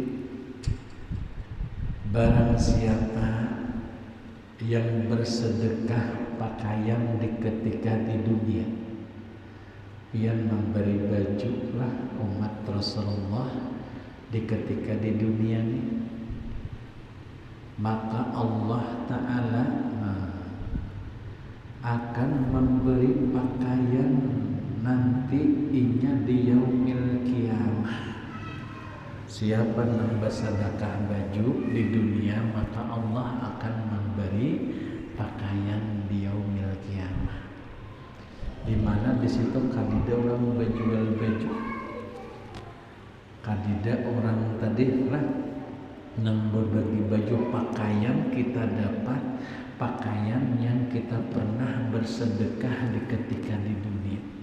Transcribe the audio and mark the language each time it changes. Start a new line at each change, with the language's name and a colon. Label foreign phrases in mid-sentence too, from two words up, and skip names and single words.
Indonesian: barang siapa yang bersedekah pakaian di ketika di dunia, yang memberi baju lah umat Rasulullah di ketika di dunia ini, maka Allah Ta'ala akan memberi pakaian nanti inya di
Arabic: يوم القيامة.
Indonesian: Siapa yang bersedekah baju di dunia, maka Allah akan memberi pakaian di
Arabic: يوم القيامة.
Indonesian: Di mana di situ kadida orang berjual
Banjar: Kadida orang tadi lah nang
Indonesian: berbagi baju pakaian, kita dapat pakaian yang kita pernah bersedekah ketika di dunia.